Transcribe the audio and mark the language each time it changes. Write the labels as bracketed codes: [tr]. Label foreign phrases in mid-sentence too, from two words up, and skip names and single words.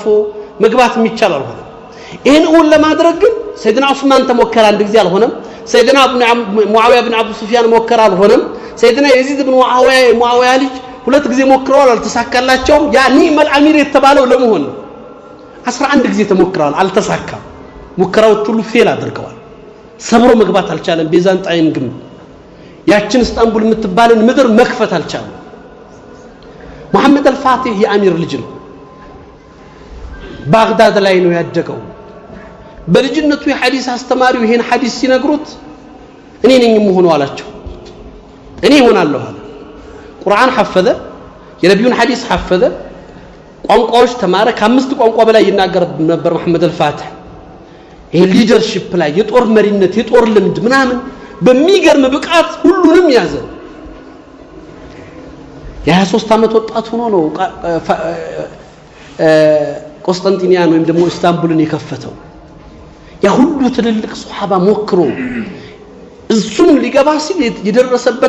[am] መግባት የሚቻል አልሆነ ይሄን ለማድረግ ግን ሰይድና ዑስማን ተሞከረ አንድ ጊዜ አልሆነም ሰይድና ሙአዊያ ብን አቡ ሱፊያን ሞከረ አልሆነም ሰይድና የዚድ ብን ሙአዊያ ልጅ ሁለት ጊዜ ሞክረዋል አልተሳካላቸውም ያ [ar] نعم الأمير [am] የተባለው ለመሆን 11 ጊዜ ተሞክረዋል አልተሳካም ሙከራዎች ሁሉ ፌል አድርገዋል ሰብሮ መግባት አልቻለም ቤዛንጣይን ግን ያችን ኢስታንቡል የምትባልን ምድር መክፈት አልቻለም محمد الفاتح የአሚር ልጅ ነው ባግዳድ ላይ ነው ያደገው በልጅነቱ የሐዲስ አስተማሪው ይሄን ሐዲስ ሲነግሩት እኔ ነኝ የምሆነው አላቸው እኔ ሆናለሁ አለ ቁርአን حفظ የነብዩን ሐዲስ حفظ ቋንቋዎች ተማረ ከአምስት ቋንቋ በላይ ይናገር ነበር محمد الفاتح ይሄ ሊደርሺፕ ላይ የጦር መሪነት የጦር ልምድ ምናምን በሚገርም ብቃት ሁሉንም ያዘ የ23 አመት ወጣት ሆኖ ነው ቆስጠንጢንያን ወይም ደግሞ ኢስታንቡልን የከፈተው ያ ሁሉ ትልልቅ ሱሐባ ሞክሮ እሱም ሊገባ ሲል የደረሰበት